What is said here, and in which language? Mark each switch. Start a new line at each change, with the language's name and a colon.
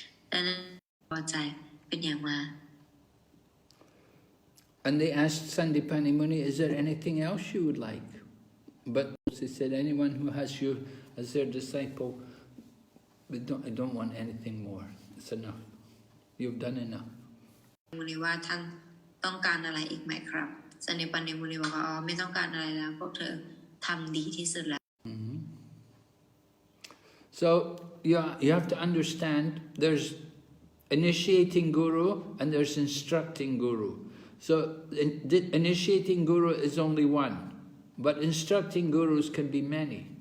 Thai: และนั้นพอใจเป็นอย่างมาก
English: And they asked Sandipani Muni, is there anything else you would like? But he said, anyone who has you as their disciple, I don't want anything more. It's enough. You've done enough.
Thai: มุนีว่าท่านต้องการอะไรอีกไหมครับสันนิปันนิมุนีบอกว่าไม่ต้องการอะไรแล้วพวกเธอทำดีที่สุดแล้ว
English: So you have to understand there's initiating guru and there's instructing guru. So initiating guru is only one, but instructing gurus can be many.